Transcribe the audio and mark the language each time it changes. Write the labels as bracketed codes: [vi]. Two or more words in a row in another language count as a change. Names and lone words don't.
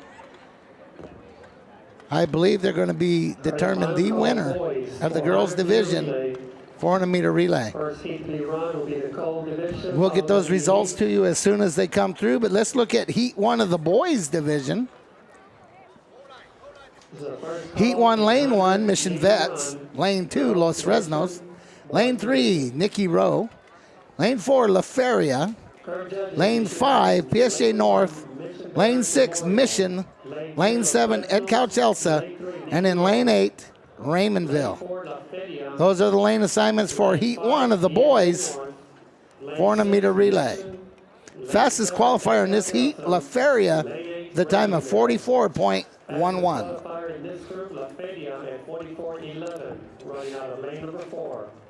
[en] I believe they're going to be determined the winner of the girls' division 400-meter relay. We'll get those results to you as soon as they come through, but let's look at Heat 1 of the boys' division. Heat 1, Lane 1, Mission Vets. Lane 2, Los Fresnos. Lane 3, Nikki Rowe. Lane 4, La Feria. Lane 5, PSG North. Lane 6, Mission. Lane 7, Ed Couch Elsa. And in Lane 8, Raymondville. Those are the lane assignments for Heat 1 of the boys 400-meter relay. Fastest qualifier in this heat, La Feria, the time of 44.11. In this group, La Feria at 44.11, running out of lane number 4.